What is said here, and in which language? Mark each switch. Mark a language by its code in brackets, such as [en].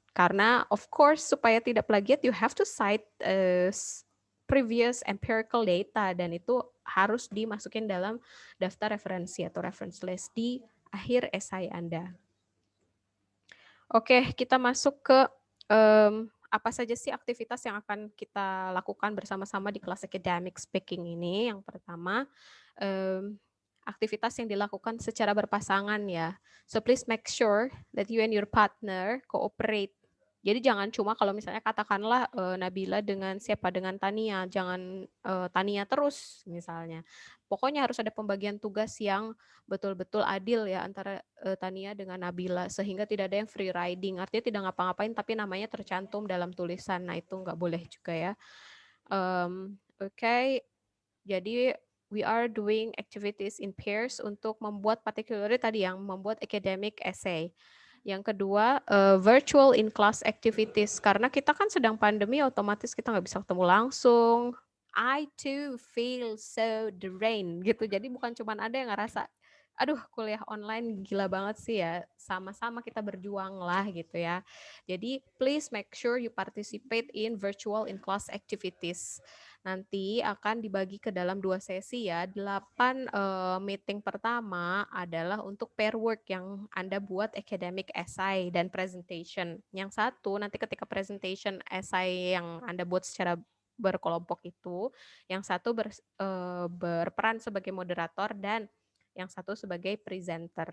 [id] Karena of course supaya tidak plagiat [en] you have to cite previous empirical data [id] dan itu harus dimasukin dalam daftar referensi atau reference list di akhir esai Anda. Oke, kita masuk ke apa saja sih aktivitas yang akan kita lakukan bersama-sama di kelas academic speaking ini. Yang pertama, aktivitas yang dilakukan secara berpasangan ya. [en] So please make sure that you and your partner cooperate. [id] Jadi jangan cuma kalau misalnya katakanlah Nabila dengan siapa dengan Tania, jangan Tania terus misalnya. Pokoknya harus ada pembagian tugas yang betul-betul adil ya antara Tania dengan Nabila sehingga tidak ada yang free riding. Artinya tidak ngapa-ngapain tapi namanya tercantum dalam tulisan. Nah, itu nggak boleh juga ya. Oke. Jadi [en] we are doing activities in pairs [id] untuk membuat [en] particularly [id] tadi yang membuat [en] academic essay. [id] Yang kedua, virtual in class activities. Karena kita kan sedang pandemi, otomatis kita nggak bisa ketemu langsung. [en] I too feel so drained [id] gitu. Jadi bukan cuma ada yang ngerasa, aduh kuliah online gila banget sih ya. Sama-sama kita berjuang lah gitu ya. Jadi [en] please make sure you participate in virtual in class activities. [id] Nanti akan dibagi ke dalam 2 sesi ya. 8 meeting pertama adalah untuk pair work yang Anda buat academic essay dan presentation. Yang satu nanti ketika presentation essay yang Anda buat secara berkelompok itu, yang satu berperan sebagai moderator dan yang satu sebagai presenter.